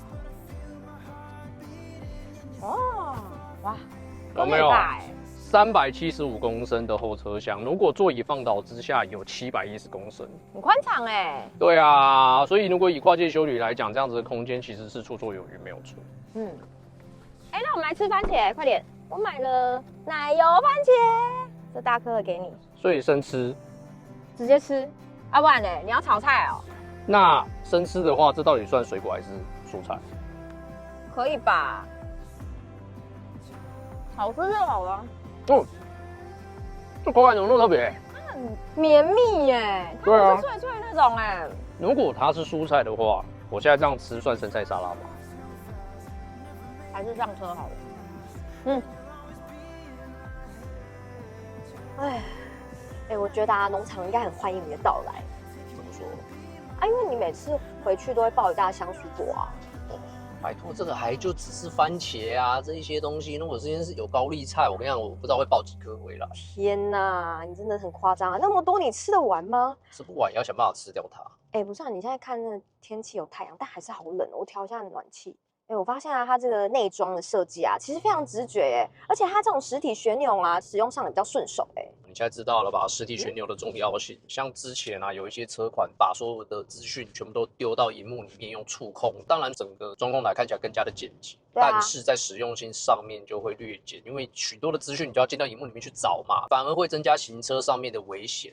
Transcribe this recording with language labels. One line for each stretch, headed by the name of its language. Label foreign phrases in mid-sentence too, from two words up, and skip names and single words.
Chinese: 哦，哇，有沒有？375公升的後車廂，如果座椅放倒之下有710公升，很寬敞哎。對啊，所以如果以跨界休旅來講，這樣子的空間其實是綽綽有餘，沒有錯。那我們來吃番茄，快點！我買了奶油番茄，這大顆的給你。所以生吃？直接吃。啊，不然呢？你要炒菜哦。那生吃的話，這到底算水果還是蔬菜？可以吧？好吃就好了。這口感怎麼那麼特別？它很綿密耶，它不是脆脆那種哎。如果它是蔬菜的話，我現在這樣吃算生菜沙拉嗎？還是這樣吃好了？我覺得農場應該很歡迎你的到來。怎麼說？因為你每次回去都會抱一大箱水果啊。拜託，這個還就只是番茄啊，這一些東西。如果這件事有高麗菜，我跟你講，我不知道會抱幾顆回來。天哪，你真的很誇張啊！那麼多你吃得完嗎？吃不完，也要想辦法吃掉它。不是啊，你現在看那個天氣有太陽，但還是好冷。我調一下暖氣。我發現啊，它這個內裝的設計啊，其實非常直覺而且它這種實體旋鈕啊，使用上也比較順手你現在知道了吧？實體旋鈕的重要性。像之前啊，有一些車款把所有的資訊全部都丟到熒幕裡面用觸控，當然整個中控台看起來更加的簡潔，但是在實用性上面就會略減，因為許多的資訊你就要進到熒幕裡面去找嘛，反而會增加行車上面的危險。